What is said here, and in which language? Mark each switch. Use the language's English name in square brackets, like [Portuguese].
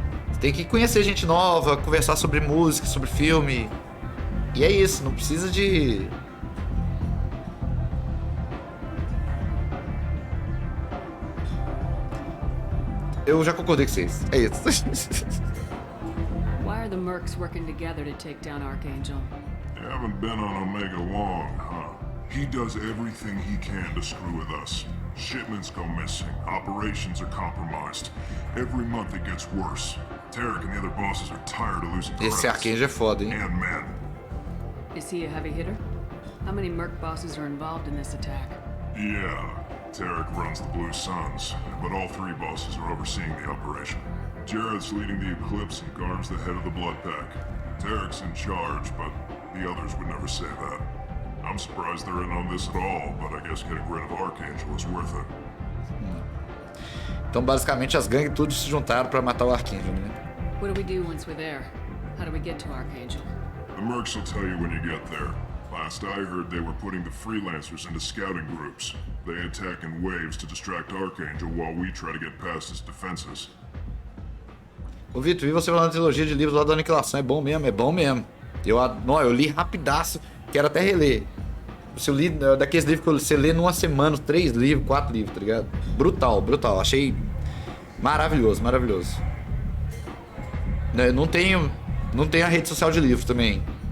[Portuguese] Você tem que conhecer gente nova, conversar sobre música, sobre filme. E é isso, não precisa de... Eu já concordei com vocês. É isso. [English] Why are the mercs working together to take down Archangel? You haven't been on Omega long, huh? He does everything he can to screw with us. Shipments go missing. Operations are compromised. Every month it gets worse. Tarek and the other bosses are tired of losing credits. [Portuguese] Esse Archangel é foda, hein? [English] And men. Is he a heavy hitter? How many merc bosses are involved in this attack? Yeah. Tarek runs the Blue Suns, but all three bosses are overseeing the operation. Jared's leading the Eclipse and guards the head of the Blood Pack. Tarek's in charge, but the others would never say that. I'm surprised they're in on this at all, but I guess getting rid of Archangel is worth it. [Portuguese] Então, basicamente, as gangues tudo se juntaram pra matar o Archangel, né? [English] What do we do once we're there? How do we get to Archangel? The mercs will tell you when you get there. Last I heard, they were putting the freelancers into scouting groups. They attack in waves to distract Archangel while we try to get past his defenses. [Portuguese] Ô, Vitor, vi você falando de trilogia de livros lá da Aniquilação. É bom mesmo, é bom mesmo. Eu li rapidaço, quero até reler. Eu li daqueles livros que você lê numa semana, 3 livros, 4 livros, tá ligado? Brutal, brutal. Achei maravilhoso, maravilhoso. Eu não tenho a rede social de livros também.